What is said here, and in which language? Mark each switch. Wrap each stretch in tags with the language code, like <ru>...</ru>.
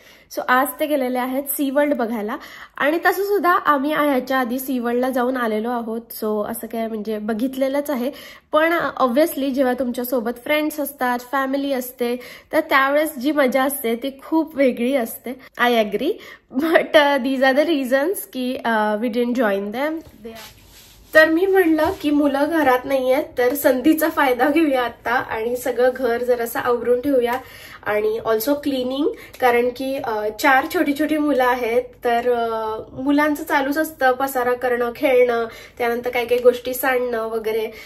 <mr>So आज ते गेलेले आहेत सी वर्ल्ड बघायला आणि तसं सुद्धा आम्ही ह्याच्या आधी सी वर्ल्डला जाऊन आलेलो आहोत। सो असं काय म्हणजे बघितलेलंच आहे, पण ऑब्व्हियसली जेव्हा तुमच्यासोबत फ्रेंड्स असतात, फॅमिली असते, तर त्यावेळेस जी मजा असते ती खूप वेगळी असते।</mr> <en>I agree, but these are the reasons की we didn't join them.</en> <mr>तर मी म्हणलं की मुलं घरात नाहीयेत तर संधीचा फायदा घेऊया आता आणि सगळं घर जरासं आवरून ठेवूया आणि ऑल्सो क्लिनिंग कारण की 4 छोटी मुलं आहेत तर मुलांचं चालूच असतं पसारा करणं, खेळणं, त्यानंतर काही गोष्टी सांडणं वगैरे।</mr>